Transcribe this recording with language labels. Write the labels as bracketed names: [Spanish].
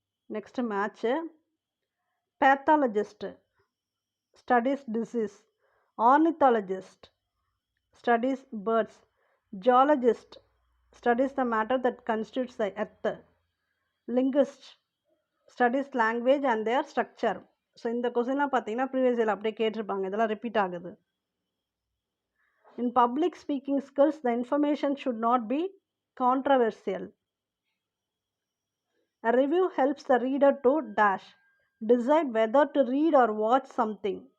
[English] Next match. Pathologist studies disease. Ornithologist studies birds. Geologist studies the matter that constitutes the earth. Linguist studies language and their structure. [Tamil] So இந்த கொஸ்டின்லாம் பார்த்தீங்கன்னா previous year அப்படியே கேட்டிருப்பாங்க. இதெல்லாம் repeat ஆகுது. [English] In public speaking skills, the information should not be controversial. A review helps the reader to dash decide whether to read or watch something.